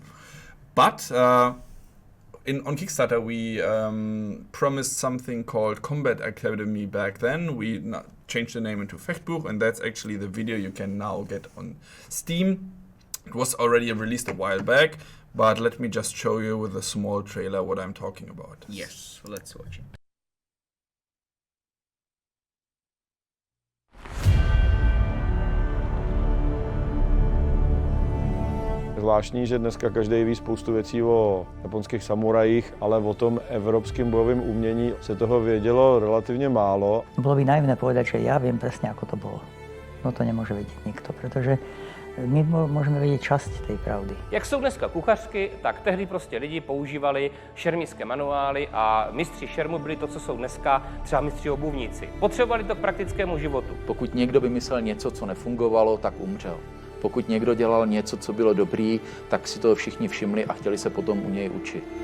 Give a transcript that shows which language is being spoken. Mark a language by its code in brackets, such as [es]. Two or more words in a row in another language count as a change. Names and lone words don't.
[en] But on Kickstarter, we promised something called Combat Academy back then. We changed the name into Fechtbuch, and that's actually the video you can now get on Steam. It was already released a while back, but let me just show you with a small trailer what I'm talking about. Yes, let's watch it. [cs] Zvláštní, že dneska každý ví spoustu věcí o japonských samurajích, ale o tom evropském bojovém umění se toho vědělo relativně málo. [sk] Bolo by naivné povedať, že ja viem presne, ako to bolo. No to nemôže vedieť nikto, pretože my môžeme vedieť časť tej pravdy. [cs] Jak jsou dneska kuchařky, tak tehdy prostě lidi používali šermické manuály a mistři šermu byli to, co jsou dneska třeba mistři obuvníci. Potřebovali to k praktickému životu. Pokud někdo vymyslel něco, co nefungovalo, tak umřel. Pokud někdo dělal něco, co bylo dobrý, tak si toho všichni všimli a chtěli se potom u něj učit.